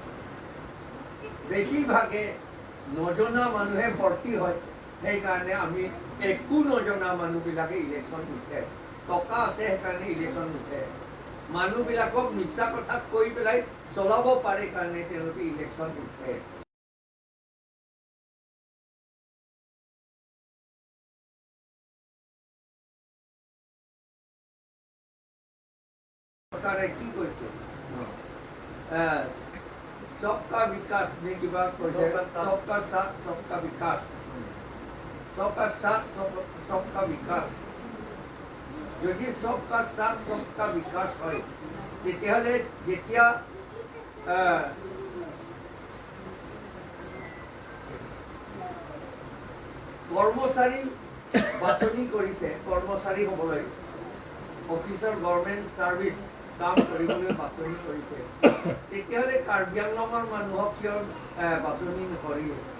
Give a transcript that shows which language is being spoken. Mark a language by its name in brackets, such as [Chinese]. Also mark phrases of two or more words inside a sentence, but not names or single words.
[Assamese] বেছিভাগে নজনা মানুহে ভৰ্তি হয় সেইকাৰণে আমি একো নজনা মানুহবিলাকে ইলেকশ্যন উঠে টকা আছে সেইকাৰণে ইলেকশ্যন উঠে মানুহবিলাকক মিছা কথা কৈ পেলাই চলাব পাৰে কাৰণে তেওঁলোকে ইলেকশ্যন উঠে চৰকাৰে কি কৈছে [Hindi] सबका विकास ने की बात कैसे सबका साथ सबका विकास सबका साथ सबका विकास যদি सबका साथ सबका विकास [Assamese] হয় তেতিয়াহ'লে যেতিয়া কৰ্মচাৰী বাছনি কৰিছে কৰ্মচাৰী হ'বলৈ [English] officer government service [Assamese] কাম কৰিবলৈ বাছনি কৰিছে তেতিয়াহ'লে কাৰ্বি আংলঙৰ মানুহক কিয় বাছনি নকৰিলে